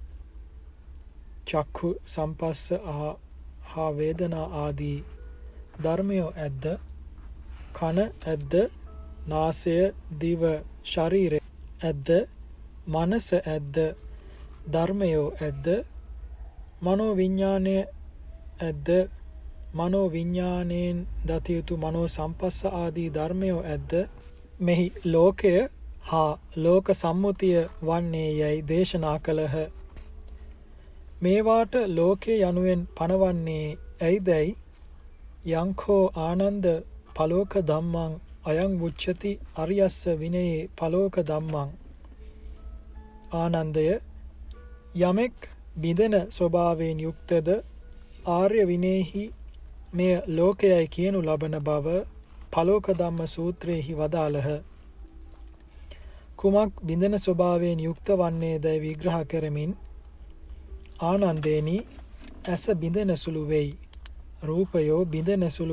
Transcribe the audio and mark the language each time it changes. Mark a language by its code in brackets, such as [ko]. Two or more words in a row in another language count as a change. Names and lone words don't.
[pi] චක්ඛු සම්පස්ස [si] හා වේදනා ආදී ධර්මයෝ ඇද්ද කන ඇද්ද නාසය දිව ශරීරය ඇද්ද මනස ඇද්ද ධර්මයෝ ඇද්ද මනෝ විඥානය ඇද්ද මනෝ විඥාණයෙන් දත යුතු මනෝ සම්පස්ස ආදී ධර්මයෝ ඇද්ද මෙහි ලෝකය හා ලෝක සම්මුතිය වන්නේ යයි දේශනා කළහ. මේවාට ලෝකය යනුවෙන් පනවන්නේ ඇයිදැයි [pi] යංඛෝ ආනන්ද පලෝක ධම්මං [si] අයං උච්චති අරියස්ස විනයේ පලෝක ධම්මං. ආනන්දය යමෙක් බිඳෙන ස්වභාවයෙන් යුක්තද ආර්ය විනයෙහි මෙය ලෝකයයි කියනු ලබන බව පලෝක ධම්ම සූත්‍රයෙහි වදාළහ. කුමක් බිඳෙන ස්වභාවයෙන් යුක්ත වන්නේදැයි විග්‍රහ කරමින් ආනන්දේනි ඇස බිඳෙන සුළු වෙයි රූපයෝ බිඳෙන සුළු